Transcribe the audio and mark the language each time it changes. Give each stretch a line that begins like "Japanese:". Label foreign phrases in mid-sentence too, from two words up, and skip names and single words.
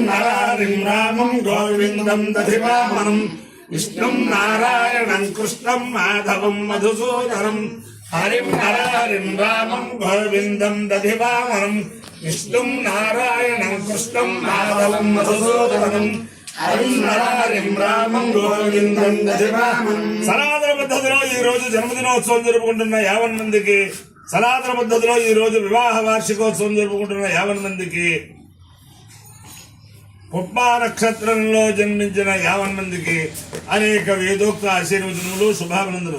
Sanskrit: नरारिं रामं गोविन्दं दधिवामनं विष्णुं नारायणं कृष्णं माधवं मधुसूदनं हरिं नरारिं रामं गोविन्दं दधिवामनं विष्णुं नारायणं कृष्णं माधवं मधुसूदनं हरिं नरारिं रामं गोविन्दं दधिवामनं
Telugu: సనాతన పద్ధతిలో ఈ రోజు జన్మదినోత్సవం జరుపుకుంటున్న 50 మందికి సనాతన పద్ధతిలో ఈ రోజు వివాహ వార్షికోత్సవం జరుపుకుంటున్న 50 మందికి పుబ్బా నక్షత్రంలో జన్మించిన 50 మందికి అనేక వేదోక్త ఆశీర్వచనములు శుభాభినందనలు.